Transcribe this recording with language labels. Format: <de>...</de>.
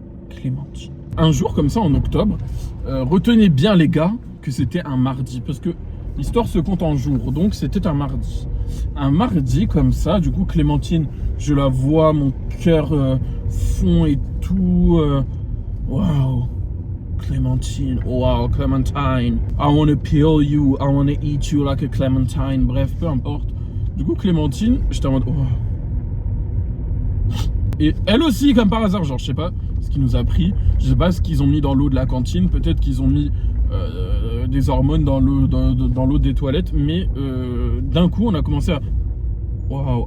<fr>Clémentine. Un jour comme ça, en octobre, retenez bien les gars que c'était un mardi. Parce que l'histoire se compte en jours. Donc, c'était un mardi. Un mardi comme ça, du coup, Clémentine, je la vois, mon cœur fond et tout. Waouh. Clémentine, wow, Clementine.</fr> <en>I wanna peel you, I wanna eat you like a Clementine.</en> <fr>Bref, peu importe. Du coup, Clémentine, j'étais en mode, oh. Et elle aussi, comme par hasard, genre, je sais pas ce qui nous a pris. Je sais pas ce qu'ils ont mis dans l'eau de la cantine. Peut-être qu'ils ont mis des hormones dans l'eau des toilettes. Mais d'un coup, on a commencé à... Waouh.</fr>